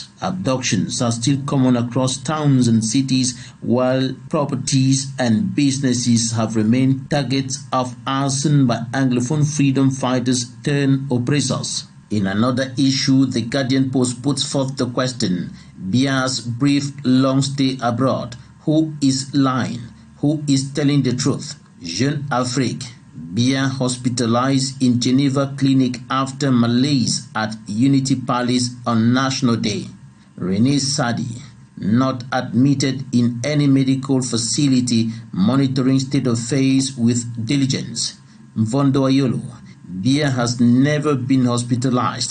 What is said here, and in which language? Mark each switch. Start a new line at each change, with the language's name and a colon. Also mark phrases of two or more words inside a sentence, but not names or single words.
English: Abductions are still common across towns and cities, while properties and businesses have remained targets of arson by Anglophone freedom fighters turned oppressors. In another issue, the Guardian Post puts forth the question: Bia's brief long stay abroad. Who is lying? Who is telling the truth? Jeune Afrique. Bia hospitalized in Geneva clinic after malaise at Unity Palace on National Day. Renee Sadi, not admitted in any medical facility, monitoring state affairs with diligence. Mvondo Ayolo, Biya has never been hospitalized.